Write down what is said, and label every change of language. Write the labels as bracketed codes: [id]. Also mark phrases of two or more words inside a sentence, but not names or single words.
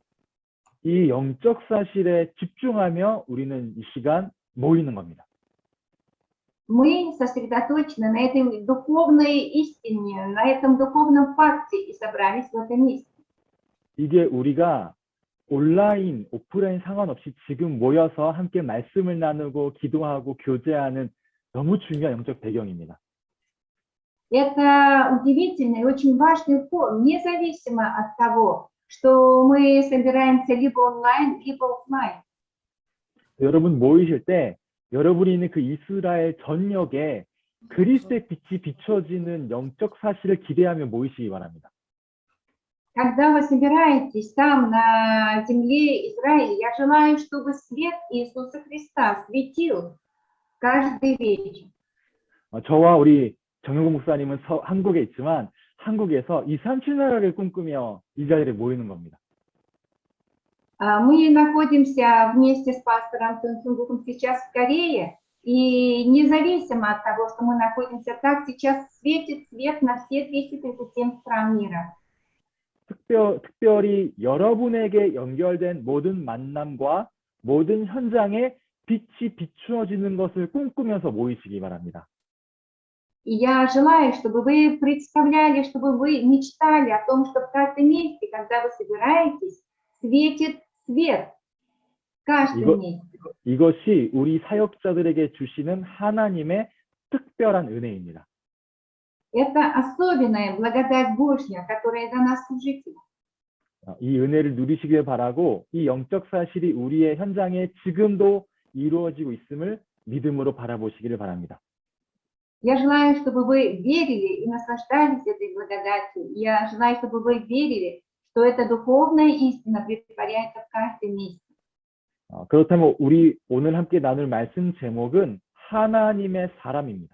[ko] 이 영적 사실에 집중하며 우리는 이 시간 모이는 겁니다. [ru] Мы сосредоточены на этой духовной истине, на этом духовном факте и собрались в этом месте. [ko] 이게 우리가 온라인, 오프라인 상관없이 지금 모여서 함께 말씀을 나누고 기도하고 교제하는 너무 중요한 영적 배경입니다. [ru] Это удивительный и очень важный фон, независимо от того, что мы собираемся либо онлайн, либо офлайн. [ko] 여러분 모이실 때 여러분이 있는 그 이스라엘 전역에 그리스도의 빛이 비춰지는 영적 사실을 기대하며 모이시기 바랍니다. [ru] когда вы собираетесь там на земле Израиля, я желаю, чтобы свет Иисуса Христа светил каждый вечер. [ko] 저와 우리 정용국 목사님은 한국에 있지만 한국에서 237 나라를 꿈꾸며 이 자리에 모이는 겁니다. [ru] Мы находимся вместе с пастором Цунцунгуком сейчас в Корее, и независимо от того, что мы находимся так, сейчас светит свет на все 237 стран мира. [ko] 특별히 여러분에게 연결된 모든 만남과 모든 현장에 빛이 비추어지는 것을 꿈꾸면서 모이시기 바랍니다. [ru] И я желаю, чтобы вы представляли, чтобы вы мечтали о том, что в каждом месте, когда вы собираетесь, светит свет. В каждом месте. [ko] 이것이 우리 사역자들에게 주시는 하나님의 특별한 은혜입니다. [ru] Это особенная благодать Божья, которая дана служителям. [ko] 이 은혜를 누리시길 바라고 이 영적 사실이 우리의 현장에 지금도 이루어지고 있음을 믿음으로 바라보시기를 바랍니다. [ru] Я желаю, чтобы вы верили и наслаждались этой благодатью. Я желаю, чтобы вы верили, что эта духовная истина претворяется в каждом месте. [ko] 그렇다면 우리 오늘 함께 나눌 말씀 제목은 하나님의 사람입니다.